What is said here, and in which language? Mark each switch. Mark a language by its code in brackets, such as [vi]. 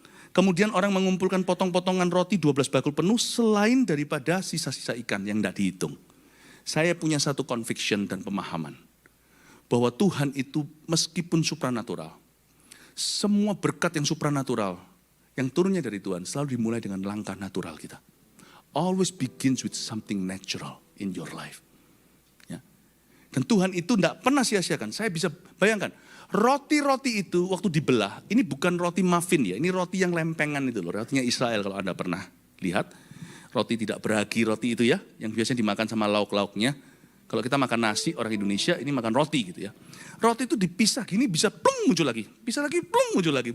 [id] Kemudian orang mengumpulkan potong-potongan roti 12 bakul penuh selain daripada sisa-sisa ikan yang tidak dihitung. Saya punya satu conviction dan pemahaman. Bahwa Tuhan itu meskipun supranatural. Semua berkat yang supranatural yang turunnya dari Tuhan selalu dimulai dengan langkah natural kita. [en] Always begins with something natural in your life. [id] Ya. Dan Tuhan itu tidak pernah sia-siakan. Saya bisa bayangkan. Roti-roti itu waktu dibelah, ini bukan roti muffin ya, ini roti yang lempengan itu loh, rotinya Israel kalau Anda pernah lihat. Roti tidak beragi roti itu ya, yang biasanya dimakan sama lauk-lauknya. Kalau kita makan nasi, orang Indonesia ini makan roti gitu ya. Roti itu dipisah gini bisa plung muncul lagi, bisa lagi plung muncul lagi.